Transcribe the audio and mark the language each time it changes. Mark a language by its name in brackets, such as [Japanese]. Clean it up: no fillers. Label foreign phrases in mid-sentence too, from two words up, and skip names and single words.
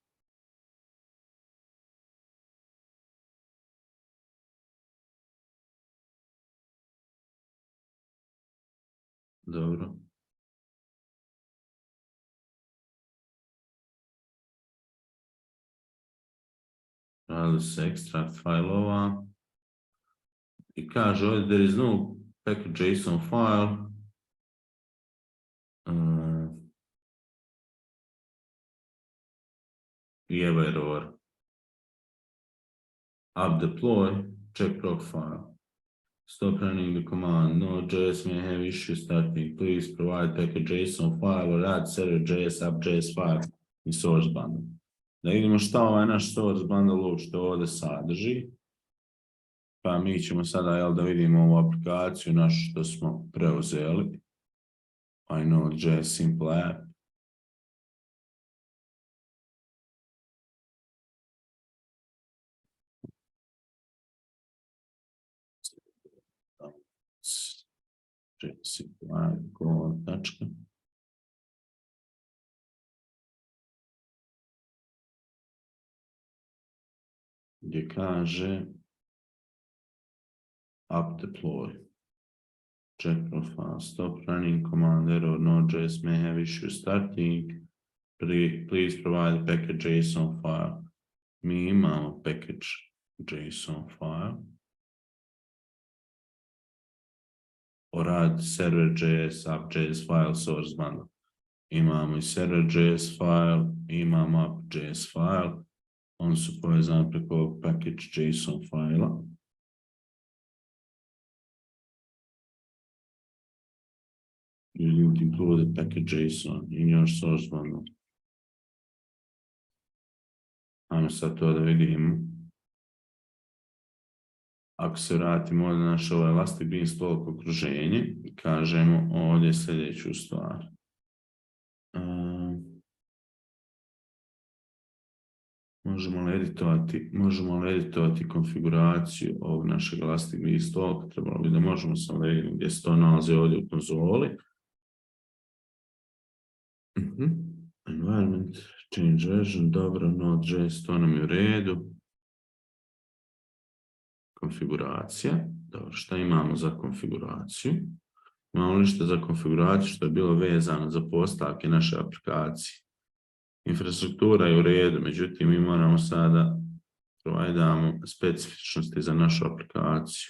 [Bosnian] Dobro. Radi se ekstrakt fajlova. I kaže ovdje, [English] there is no package.json file. [Bosnian] I evo error. [English] Up deploy, check profile. Stop running the command. Node.js may have issues starting. Please provide package.json file or add server.js app.js file in source bundle. [Bosnian] Da vidimo šta ovaj naš source bundle uopšte ovdje sadrži. Pa mi ćemo sada da vidimo ovu aplikaciju našu što smo preuzeli. [English] I Node.js simple app. [Bosnian] Tačka. Gdje kaže [English] up deploy. Check profile. Stop running command error. Node.js may have issues starting. Please provide package.json file. [Bosnian] Mi imamo package.json file. [English] Or add server.js app.js file source bundle. [Bosnian] Imamo i server.js file, imamo app.js file. Oni su povezani preko package.json file. [English] You include the package.json in your source bundle. [Bosnian] Ajmo sad to da vidimo. Ako se vratimo ovdje na naš Elastic Beanstalk okruženje i kažemo ovdje sljedeću stvar. Možemo li editovati konfiguraciju ovog našeg Elastic Beanstalk. Trebalo bi da možemo samo da vidimo gdje se to nalazi ovdje u konzoli. [English] Environment, change version, [Bosnian] dobro, Node.js, to nam je u redu. Konfiguracija, dobro, šta imamo za konfiguraciju? Imamo ništa za konfiguraciju što je bilo vezano za postavke naše aplikacije. Infrastruktura je u redu, međutim mi moramo sada provajdamo specifičnosti za našu aplikaciju.